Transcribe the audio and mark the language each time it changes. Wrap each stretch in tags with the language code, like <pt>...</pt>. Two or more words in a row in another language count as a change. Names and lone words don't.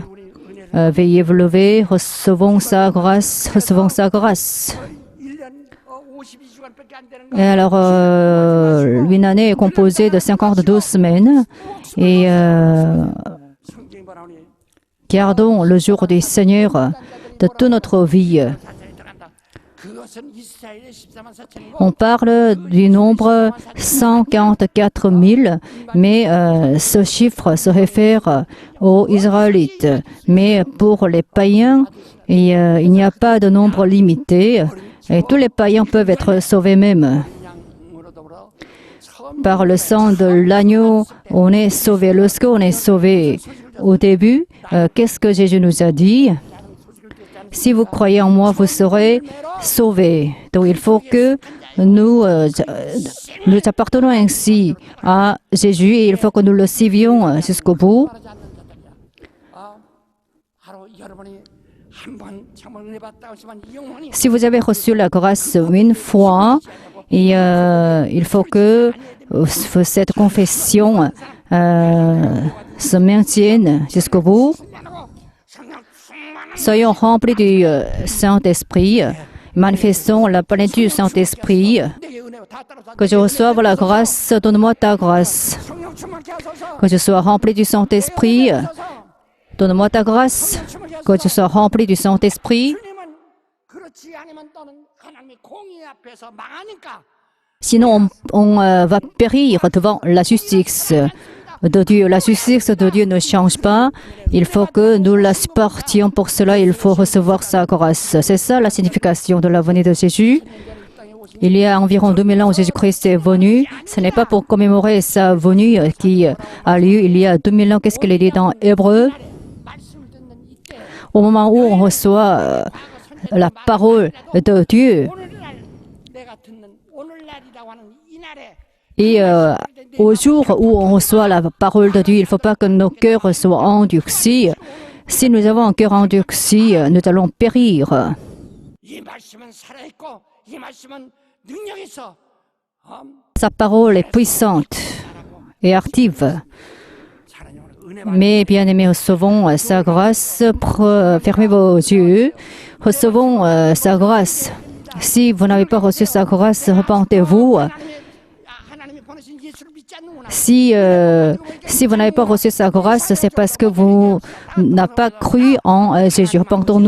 <fr>Veuillez vous lever, recevons sa grâce, recevons sa grâce. Et alors, une année est composée de 52 semaines. Et gardons le jour du Seigneur de toute notre vie.</fr> <ko>그것은 이스라엘의 14만 4천이고</ko> <fr>On parle du nombre 144 000, mais ce chiffre se réfère aux Israélites. Mais pour les païens, il n'y a pas de nombre limité. Et tous les païens peuvent être sauvés même.</fr> <ko>양으로 더불어 처음</ko> <fr>Par le sang de l'agneau, on est sauvé. Lorsqu'on est sauvé au début, qu'est-ce que Jésus nous a dit? Si vous croyez en moi, vous serez sauvés. Donc il faut que nous appartenons ainsi à Jésus et il faut que nous le suivions jusqu'au bout.</fr> <ko>말하지 않는 자들이야. 하루 여러분이 한번 정말 은혜 받다 하시면 영원히</ko> <fr>Si vous avez reçu la grâce une fois, et, il faut que cette confession se maintienne jusqu'au bout.</fr> <ko>하고 성령 충만한</ko> <fr>Soyons remplis du Saint-Esprit, manifestons la plénitude du Saint-Esprit.</fr> <ko>내게 은혜가 다 따라서</ko> <fr>Que je reçoive la grâce, donne-moi ta grâce.</fr> <ko>성령 충만케 하소서.</ko> <fr>Que je sois rempli du Saint-Esprit, donne-moi ta grâce. Que je sois rempli du Saint-Esprit.</fr> <ko>주님은 그렇지 않으면 또는 하나님의 공의 앞에서 망하니까</ko> <fr>Sinon, on va périr devant la justice de Dieu. La justice de Dieu ne change pas. Il faut que nous la supportions. Pour cela, il faut recevoir sa grâce. C'est ça la signification de la venue de Jésus. Il y a environ 2000 ans où Jésus-Christ est venu. Ce n'est pas pour commémorer sa venue qui a lieu il y a 2000 ans. Qu'est-ce qu'il est dit dans Hébreu?</fr> <ko>말씀을 듣는 이때</ko> <fr>Au moment où on reçoit la parole de Dieu.</fr> <ko>오늘날 내가 듣는 오늘날이라고 하는 이 날에</ko> <fr>Et au jour où on reçoit la parole de Dieu, il ne faut pas que nos cœurs soient endurcis. Si nous avons un cœur endurci, nous allons périr.</fr> <ko>이 말씀은 살아있고 이 말씀은 능력 있어.</ko> <fr>Sa parole est puissante et active.</fr> <ko>하나님은 은혜</ko> <fr>Mais bien aimés, recevons sa grâce. Fermez vos yeux. Recevons sa grâce. Si vous n'avez pas reçu sa grâce, repentez-vous.</fr> <ko>하나님이 보내신 예수를 믿지 않는구나.</ko> <fr>Si vous n'avez pas reçu sa grâce, c'est parce que vous n'avez pas cru en Jésus. Repentons-nous.</fr>